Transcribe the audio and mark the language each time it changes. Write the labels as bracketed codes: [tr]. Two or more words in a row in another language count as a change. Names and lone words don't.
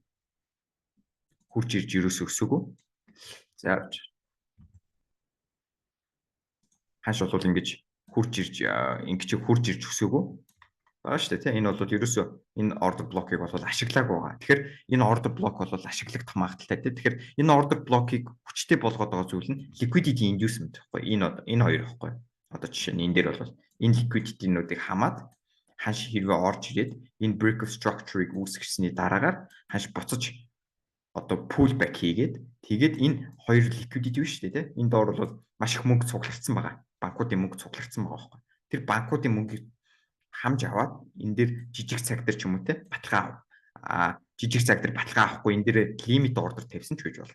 [mn] За ханш бол ингэж хурж ирж өсөөгөө. Баа шүү дээ тийм энэ бол ерөөсөө энэ [en] order block- [mn] ыг бол ашиглаагүй байгаа. Тэгэхээр энэ [en] order block [mn] бол ашиглагдах магадaltaй тийм. Тэгэхээр энэ [en] order block- [mn] ыг хүчтэй болгоод байгаа зүйл нь [en] liquidity inducement [mn] гэхгүй. Энэ хоёр гэхгүй. Одоо жишээ нь энэ дээр бол энэ liquidity-нуудыг хамаад ханш хэрвээ орж ирээд энэ [en] break of structure- [mn] ыг үүсгэсний дараагаар ханш буцаж одоо pullback хийгээд тэгээд энэ хоёр liquidity биш үү тийм. Энэ доор бол маш их мөнгө цуглардсан байгаа. Банкуудын мөнгө цуглардсан байгаа байхгүй. Тэр банкуудын мөнгө хамж аваад энэ дээр жижиг цаг дээр ч юм уу те баталгаа жижиг цаг дээр баталгаа авахгүй энэ дээр [en] limit order [mn] тавьсан ч гэж болно.